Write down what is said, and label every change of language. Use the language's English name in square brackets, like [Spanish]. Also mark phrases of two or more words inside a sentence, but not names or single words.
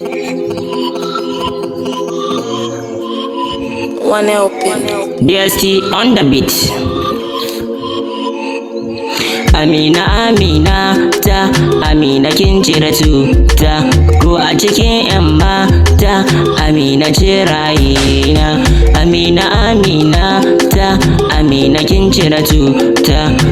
[English] One L P. D S T on the beat. [Hausa] Amina, Amina ta, Amina kin cire tuta. Ko a cikin 'yan mata, Amina ce rayina. Amina, Amina ta, Amina kin cire tuta.